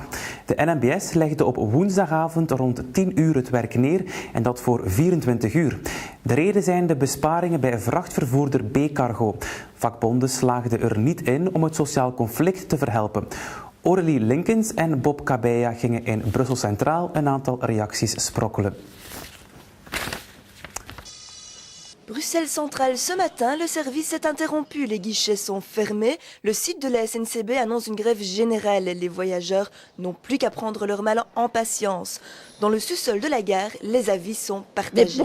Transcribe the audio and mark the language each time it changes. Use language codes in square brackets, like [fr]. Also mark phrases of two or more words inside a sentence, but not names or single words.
[nl] De NMBS legde op woensdagavond rond 10 uur het werk neer en dat voor 24 uur. De reden zijn de besparingen bij vrachtvervoerder B-Cargo. Vakbonden slaagden er niet in om het sociaal conflict te verhelpen. Aurélie Linkens en Bob Kabeya gingen in Brussel Centraal een aantal reacties sprokkelen. [fr] Bruxelles Centrale, ce matin, le service est interrompu. Les guichets sont fermés. Le site de la SNCB annonce une grève générale. Les voyageurs n'ont plus qu'à prendre leur mal en patience. Dans le sous-sol de la gare, les avis sont partagés.